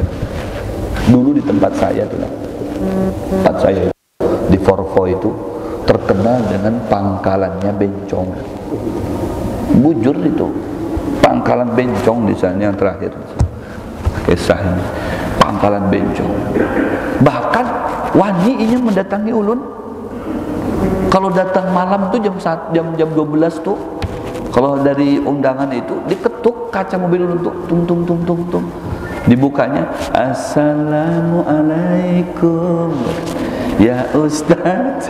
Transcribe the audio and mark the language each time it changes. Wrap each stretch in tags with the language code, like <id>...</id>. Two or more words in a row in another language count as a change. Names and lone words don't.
<id>Dulu di tempat saya tuh, tempat saya di Forfo itu terkenal dengan pangkalannya bencong.</id> <bjn>Bujur itu, pangkalan bencong di sana yang terakhir.</bjn> <id>Kisah ini, pangkalan bencong.</id> <bjn>Bahkan wani inya mendatangi ulun. Kalau datang malam tuh jam 12 tuh, kalau dari undangan itu diketuk kaca mobil ulun tuh, tung.</bjn> <id>Dibukanya,</id> <ar>assalamualaikum ya Ustaz.</ar>